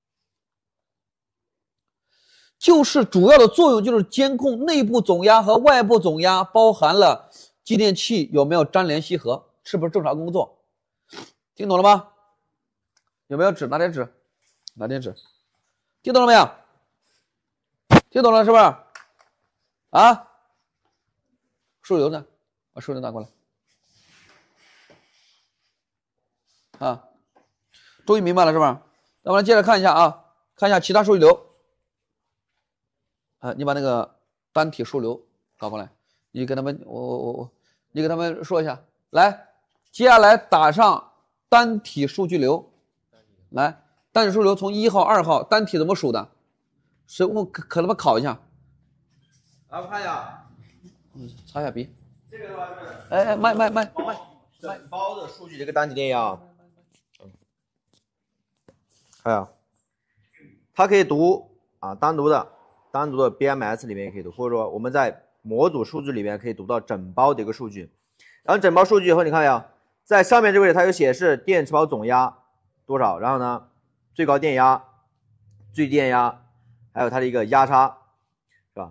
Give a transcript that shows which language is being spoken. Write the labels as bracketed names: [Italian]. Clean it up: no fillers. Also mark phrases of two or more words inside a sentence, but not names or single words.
[Chinese] 就是主要的作用就是監控內部總壓和外部總壓，包含了繼電器有沒有粘連吸合，是不是正常工作？聽懂了嗎？有沒有紙？拿點紙，拿點紙。聽懂了沒有？聽懂了是不是？啊？数流呢？把数流拿过來。啊，终于明白了是吧？那我们接着看一下啊，看一下其他数据流。你把那个单体数流搞过来，你给他们，你给他们说一下。来，接下来打上单体数据流。来，单体数据流从1號、2號，單體怎麼數的？所以我可他媽考一下。来，我看一下。擦一下鼻。這個的話是。慢。整包的數據這個單體電壓。看呀，它可以讀啊，單獨的 BMS 裡面也可以讀，或者說我們在模組數據裡面可以讀到整包的一個數據。然後整包數據以後，你看呀，在上面這個位置它有顯示電池包總壓多少，然後呢，最高電壓、最低電壓，還有它的一個壓差，是吧？